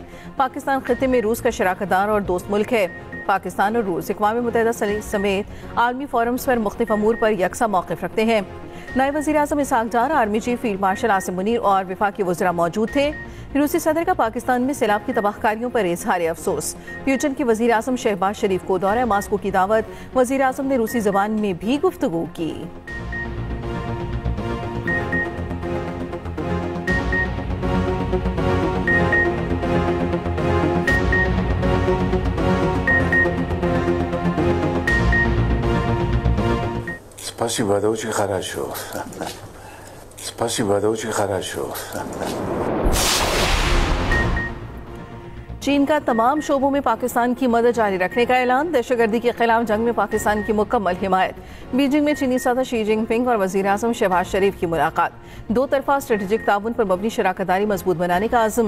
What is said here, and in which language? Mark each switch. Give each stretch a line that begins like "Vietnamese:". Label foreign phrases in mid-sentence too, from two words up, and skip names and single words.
Urdu: پاکستان خطے میں روس کا شراکت دار اور دوست ملک ہے۔ پاکستان اور روس اقوام متحدہ سمیت
English: army forums
Urdu: پر مختلف امور پر یکساں موقف رکھتے ہیں. نائب وزیر اعظم اسحاق ڈار,
English: army chief field marshal
Urdu: عاصم منیر اور وفاقی وزراء موجود تھے. روسی صدر کا پاکستان میں سیلاب کی تباہ کاریوں پر اظہار افسوس. پیوٹن کی وزیر اعظم شہباز شریف کو دورہ ماسکو کی دعوت. وزیر اعظم نے روسی زبان میں بھی گفتگو کی.
Russian: Спасибо, это очень хорошо. Спасибо, это очень хорошо.
Urdu: چین کا تمام شعبوں میں پاکستان کی مدد جاری رکھنے کا اعلان. دہشت گردی کے خلاف جنگ میں پاکستان کی مکمل حمایت۔ بیجنگ میں چینی صدر شی جن پنگ اور وزیر اعظم شہباز شریف کی ملاقات. دو طرفہ اسٹریٹجک تعاون پر مبنی شراکت داری مضبوط بنانے کا عزم.